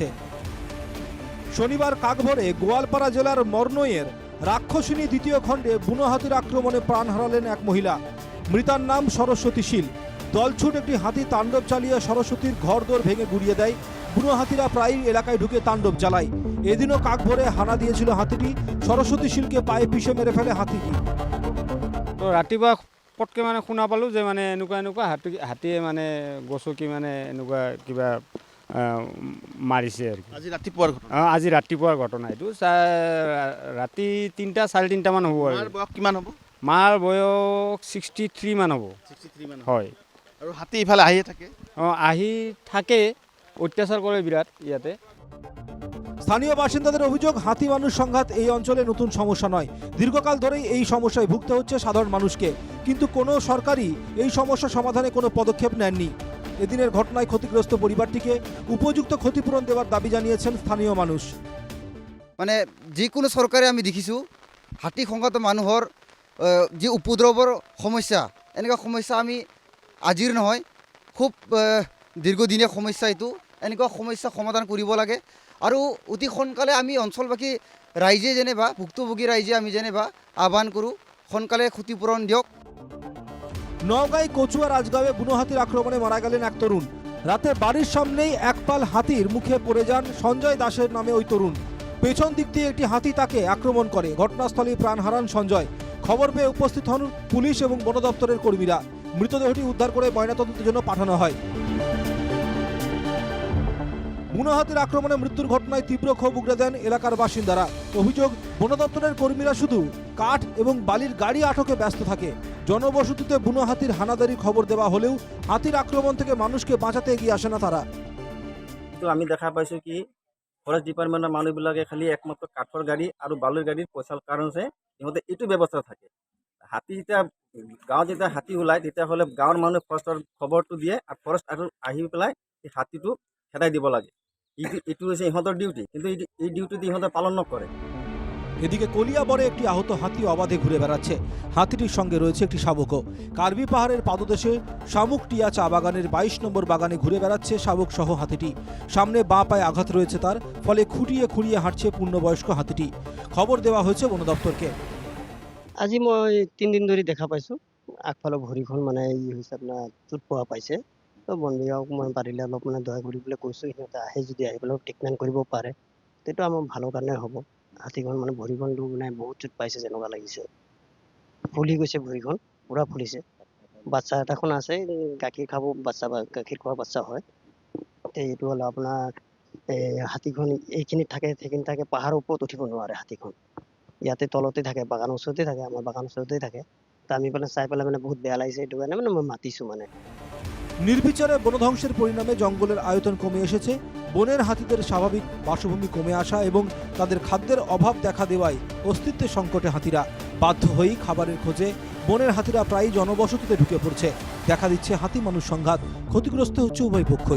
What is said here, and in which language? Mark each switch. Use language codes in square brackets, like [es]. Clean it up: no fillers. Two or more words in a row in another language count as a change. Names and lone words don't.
[bn] শনিবার কাকভোরে গোয়ালপাড়া জেলার মরনইয়ের রাক্ষসিনী 2য় খণ্ডে বুনো হাতির আক্রমণে প্রাণ হারালেন এক মহিলা। মৃতার নাম সরস্বতী শীল। দলছুট একটি হাতি তাণ্ডব চালিয়ে সরস্বতীর ঘরদোর ভেঙে গুড়িয়ে দেয়। বুনো হাতিরা প্রায়ই এলাকায় ঢুকে তাণ্ডব চালায়। এদিনও কাকভোরে হানা দিয়েছিল হাতিটি। সরস্বতী শীলকে পায়ে পিষে মেরে ফেলে হাতিটি। [as] তো ৰাতিপুৱা পটকৈ শুনা পালোঁ যে এনেকুৱা হাতীয়ে গছকি এনেকুৱা কিবা মাৰিছে আৰু কি। আজি ৰাতিপুৱাৰ ঘটনা এইটো। ৰাতি 3টা 3:30 মান হ'ব। আৰু কিমান হ'ব? মাৰ বয়স 63 মান হ'ব। 63 মান হয়। আৰু হাতী ইফালে আহিয়ে থাকে? আহি থাকে, অত্যাচাৰ কৰে বিৰাট ইয়াতে। [bn] স্থানীয় বাসিন্দাদের অভিযোগ, হাতি মানুষ সংঘাত এই অঞ্চলে নতুন সমস্যা নয়। দীর্ঘকাল ধরেই এই সমস্যায় ভুগতে হচ্ছে সাধারণ মানুষকে, কিন্তু কোনো সরকারই এই সমস্যা সমাধানে কোনো পদক্ষেপ নেননি। এদিনের ঘটনায় ক্ষতিগ্রস্ত পরিবারটিকে উপযুক্ত ক্ষতিপূরণ দেওয়ার দাবি জানিয়েছেন স্থানীয় মানুষ। [as] যিকোনো চৰকাৰে আমি দেখিছোঁ হাতী সংঘাত মানুহৰ যি উপদ্ৰৱৰ সমস্যা, এনেকুৱা সমস্যা আমি আজিৰ নহয়, খুব দীৰ্ঘদিনীয়া সমস্যা। এইটো এনেকুৱা সমস্যা সমাধান কৰিব লাগে আৰু অতি সোনকালে আমি অঞ্চলবাসী ৰাইজে যেনিবা ভুক্তভোগী ৰাইজে আমি যেনিবা আহ্বান কৰোঁ, সোনকালে ক্ষতিপূৰণ দিয়ক। [bn] নওগাঁয় কচুয়া রাজগাঁওয়ে বুনো হাতির আক্রমণে মারা গেলেন এক তরুণ। রাতে বাড়ির সামনেই একপাল হাতির মুখে পড়ে যান সঞ্জয় দাসের নামে ওই তরুণ। পেছন দিক দিয়ে একটি হাতি তাকে আক্রমণ করে। ঘটনাস্থলেই প্রাণ হারান সঞ্জয়। খবর পেয়ে উপস্থিত হন পুলিশ এবং বন দপ্তরের কর্মীরা। মৃতদেহটি উদ্ধার করে ময়নাতদন্তের জন্য পাঠানো হয়। বুনো হাতির আক্রমণে মৃত্যুর ঘটনায় তীব্র ক্ষোভ উগরে দেন এলাকার বাসিন্দারা। অভিযোগ, বন দপ্তরের কর্মীরা শুধু কাঠ এবং বালির গাড়ি আটকে ব্যস্ত থাকে। জনবসতিতে বুনো হাতির হানাদারির খবর দেওয়া হলেও হাতির আক্রমণ থেকে মানুষকে বাঁচাতে এগিয়ে আসে না তারা। [as] তো আমি দেখা পাইছোঁ কি [en] forest departmentৰ [as] মানুহবিলাকে খালি একমাত্ৰ কাঠৰ গাড়ী আৰু বালিৰ গাড়ীৰ পইচাৰ কাৰণে সিহঁতে এইটো ব্যৱস্থা থাকে। হাতী যেতিয়া গাঁৱত যেতিয়া হাতী ওলায় তেতিয়াহ'লে গাঁৱৰ মানুহে ফৰেষ্টৰ খবৰটো দিয়ে আৰু ফৰেষ্ট আৰু আহি পেলাই এই হাতীটো খেদাই দিব লাগে। এইটো হৈছে ইহঁতৰ ডিউটি, কিন্তু এই ডিউটি ইহঁতে পালন নকৰে। [bn] এদিকে কলিয়াবরে একটি আহত হাতি অবাধে ঘুরে বেড়াচ্ছে। হাতিটির সঙ্গে রয়েছে একটি শাবকও। কার্বি পাহাড়ের পাদদেশে শামুকটিয়া চা বাগানের 22 নম্বর বাগানে ঘুরে বেড়াচ্ছে শাবক সহ হাতিটি। সামনে বাঁ পায়ে আঘাত রয়েছে তার, ফলে খুঁটিয়ে খুঁড়িয়ে হাঁটছে পূর্ণবয়স্ক হাতিটি। খবর দেওয়া হয়েছে বন দপ্তরকে। [as] আজি মই 3 দিন ধৰি দেখা পাইছোঁ আগফালৰ ভৰিখন হৈছে আপোনাৰ চুট পোৱা পাইছে। তো বন বিভাগক মই পাৰিলে অলপ দয়া কৰিবলৈ কৈছোঁ, সিহঁতে আহে যদি আহি পেলাই ট্ৰিটমেণ্ট কৰিব পাৰে তেতিয়া আমাৰ ভালৰ কাৰণে হ'ব। হাতীখন ভৰিখনটো বহুত চুট পাইছে যেনেকুৱা লাগিছে, ফুলি গৈছে ভৰিখন, পুৰা ফুলিছে। বাচ্চা এটাখন আছে, গাখীৰ খাব বাচ্চা, গাখীৰ খোৱা বাচ্চা হয়। এইটো হ'ল আপোনাৰ হাতীখন এইখিনিত থাকে, সেইখিনি থাকে, পাহাৰৰ ওপৰত উঠিব নোৱাৰে হাতীখন। ইয়াতে তলতে থাকে, বাগানৰ ওচৰতে থাকে, আমাৰ বাগানৰ ওচৰতে থাকে। তো আমি চাই পেলাই বহুত বেয়া লাগিছে। এইটো কাৰণে মই মাতিছোঁ। [bn] নির্বিচারে বনধ্বংসের পরিণামে জঙ্গলের আয়তন কমে এসেছে। বনের হাতিদের স্বাভাবিক বাসভূমি কমে আসা এবং তাদের খাদ্যের অভাব দেখা দেওয়ায় অস্তিত্বের সংকটে হাতিরা বাধ্য হয়েই খাবারের খোঁজে বনের হাতিরা প্রায়ই জনবসতিতে ঢুকে পড়ছে। দেখা দিচ্ছে হাতি মানুষ সংঘাত। ক্ষতিগ্রস্ত হচ্ছে উভয় পক্ষই।